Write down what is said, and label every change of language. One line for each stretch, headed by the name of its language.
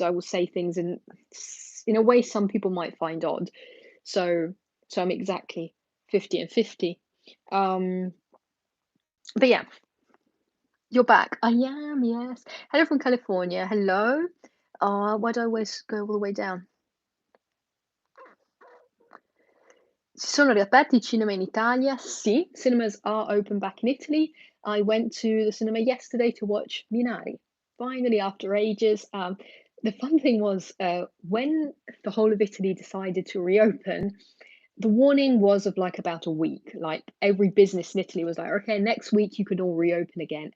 English: I will say things in a way some people might find odd. So I'm exactly 50 and 50. Um, but yeah, you're back. I am, yes. Hello from California. Hello. Why do I always go all the way down?
Italian: Si sono riaperti i cinema in Italia?
English: Sì, cinemas are open back in Italy. I went to the cinema yesterday to watch Minari. Finally, after ages. The fun thing was when the whole of Italy decided to reopen, the warning was of like about a week. Like every business in Italy was like, okay, next week you can all reopen again.